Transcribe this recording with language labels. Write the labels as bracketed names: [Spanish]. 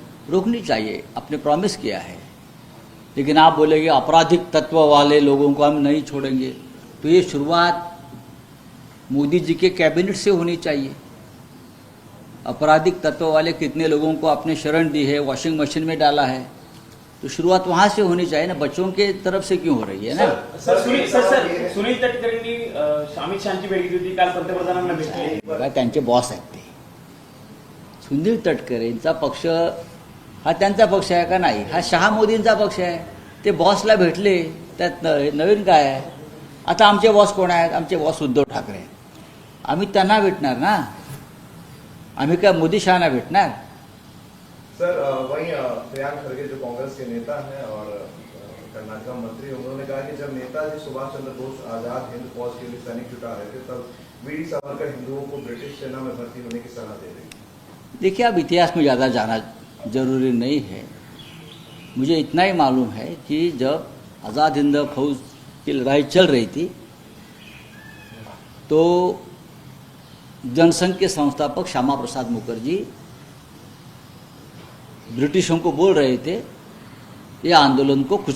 [Hindi] रोकनी चाहिए, आपने प्रॉमिस किया है. लेकिन आप बोलेंगे आपराधिक तत्व वाले लोगों को हम नहीं छोड़ेंगे, तो ये शुरुआत मोदी जी के कैबिनेट से होनी चाहिए. आपराधिक तत्व वाले कितने लोगों को आपने शरण दी है, वॉशिंग मशीन में डाला है, तो शुरुआत वहां से होनी चाहिए ना. बच्चों के तरफ से क्यों हो रही है ना. [Marathi] सुनील तटकरेंनी अमित शहाची भेट घेतली होती, काल पंतप्रधानांना भेटले. बघा, त्यांचे बॉस आहेत ते. सुनील तटकरेंचा पक्ष हा त्यांचा पक्ष आहे का नाही? हा शहा मोदींचा पक्ष आहे. ते बॉसला भेटले, त्यात नवीन काय आहे? आता आमचे बॉस कोण आहेत? आमचे बॉस उद्धव ठाकरे आहेत. आम्ही त्यांना भेटणार ना, आम्ही काय मोदी शहाना भेटणार? [Hindi] सर वहीं प्रियांक खड़गे जो कांग्रेस के नेता हैं और कर्नाटक का मंत्री, उन्होंने कहा कि जब नेताजी सुभाष चंद्र बोस आजाद हिंद फौज के लिए सैनिक जुटा रहे थे तब वीर सावरकर हिंदुओं को ब्रिटिश सेना में भर्ती होने की सलाह दे रहे थे। देखिए, अब इतिहास में ज़्यादा जाना जरूरी नहीं है। मुझे इतना ही मालूम है कि जब आज़ाद हिंद फौज की लड़ाई चल रही थी तो जनसंघ के संस्थापक श्यामा प्रसाद मुखर्जी ब्रिटिशों को बोल रहे थे ये आंदोलन को कुचल